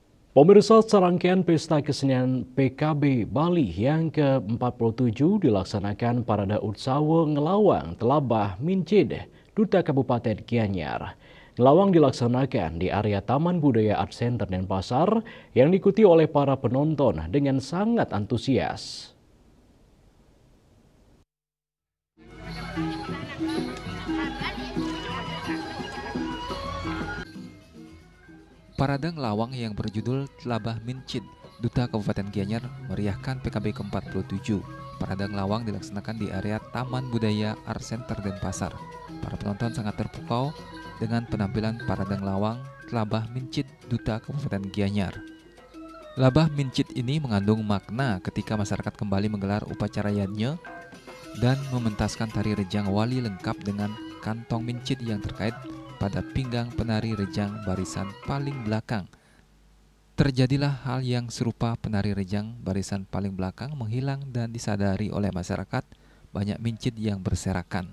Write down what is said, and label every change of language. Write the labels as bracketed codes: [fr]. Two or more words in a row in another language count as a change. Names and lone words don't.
[id] Pemirsa, serangkaian pesta kesenian PKB Bali yang ke-47 dilaksanakan Parada Utsawa Ngelawang Telabah Mincid, Duta Kabupaten Gianyar. Ngelawang dilaksanakan di area Taman Budaya Art Center Denpasar yang diikuti oleh para penonton dengan sangat antusias. Parade Ngelawang yang berjudul Telabah Mincid, Duta Kabupaten Gianyar meriahkan PKB ke-47. Parade Ngelawang dilaksanakan di area Taman Budaya Art Center Denpasar. Para penonton sangat terpukau dengan penampilan Parade Ngelawang Telabah Mincid, Duta Kabupaten Gianyar. Telabah Mincid ini mengandung makna ketika masyarakat kembali menggelar upacara yadnya dan mementaskan tari rejang wali lengkap dengan kantong mincid yang terkait pada pinggang penari rejang barisan paling belakang. Terjadilah hal yang serupa, penari rejang barisan paling belakang menghilang dan disadari oleh masyarakat banyak mincid yang berserakan.